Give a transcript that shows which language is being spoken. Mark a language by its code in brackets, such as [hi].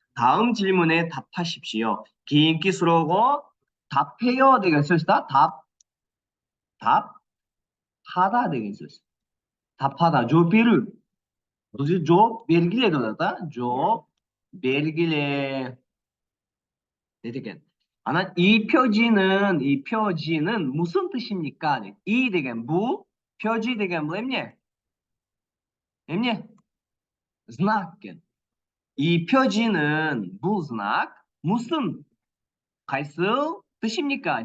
[ko] 다음 질문에 답하십시오. [ky] кийинки суроого 답해요 деген сөз 답하다 деген сөз. 답하다, жооп берүү. Бул жерде жооп бергиле деп атат, жооп бергиле. дейт экен. Анан [ko] 이 표지는 무슨 뜻입니까? [ky] 이 деген бул, 표지 деген бул эмне? знак экен. [ko] 이 표지는 [ky] бул знак [ko] 무슨 [ky] кайсыл [ko] 뜻입니까?